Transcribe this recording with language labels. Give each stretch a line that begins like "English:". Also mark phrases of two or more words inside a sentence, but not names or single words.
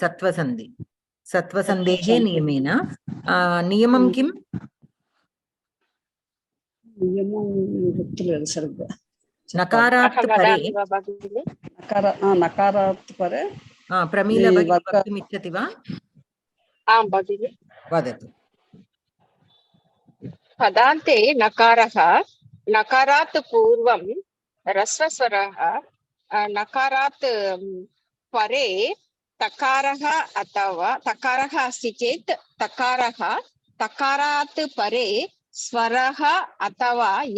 Sanskrit: సత్వసంధి. సత్వసంధేహే నియమేన నియమం కిం?
Telugu: నియమం గుర్తులేదు సరిగ్గా.
Sanskrit: నకారాత్ పరే. నకారాత్ పరే. ప్రమీల వక్తుమిచ్చతి వా? వదతు. पदान्ते नकारः नकारात् पूर्वं ह्रस्वस्वरः नकारात् परे तकारः अथवा तकारः अस्ति चेत् तकारः तकारात् परे स्वरः अथवा